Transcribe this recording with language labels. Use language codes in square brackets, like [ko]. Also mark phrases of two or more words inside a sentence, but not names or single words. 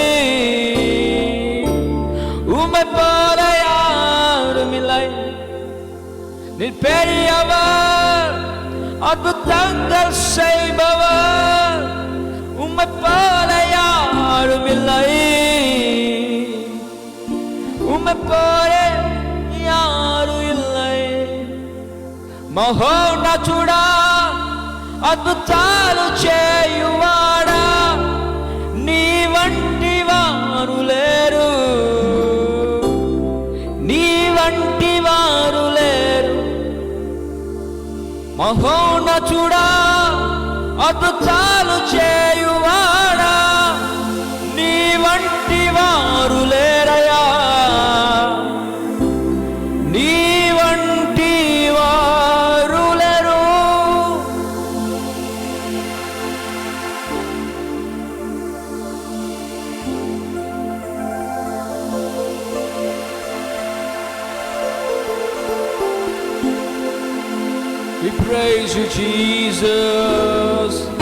[ta] உம்மை போல யாரும் இல்லை நீ பெரியவர் அற்புதங்கள் செய்பவர் உம்மை போல யாரும் இல்லை உம்மை போல யாரும் இல்லை [te] మహోన్నతుడా అద్భుతాలు చేయువాడా నీ వంటి వారు లేరు నీ వంటి వారు లేరు మహోన్నతుడా అద్భుతాలు చేయువాడా నీ వంటి వారు లేరయా నీ వంటి వారు లేరు [en] We praise you, Jesus.